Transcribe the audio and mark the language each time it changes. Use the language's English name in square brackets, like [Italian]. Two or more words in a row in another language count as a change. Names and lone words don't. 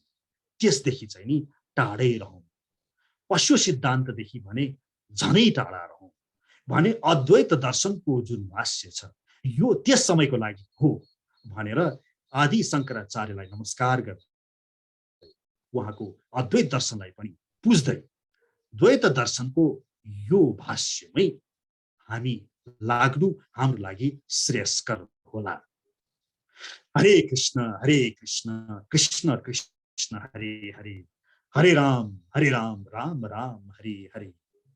[Nepali] त्यसदेखि चाहिँ नि टाढै रहौँ, पशु सिद्धान्तदेखि भने झनै टाढा रहौँ भने अद्वैत दर्शनको जुन भाष्य छ यो त्यस समयको लागि हो भनेर आदि शङ्कराचार्यलाई नमस्कार गर्दै उहाँको अद्वैत दर्शनलाई पनि पुज्दै द्वैत दर्शनको यो भाष्यमै हामी लाग्नु हाम्रो लागि श्रेयस्कर होला। [Sanskrit] हरे कृष्ण कृष्ण कृष्ण हरे हरे, हरे राम राम राम हरे हरे।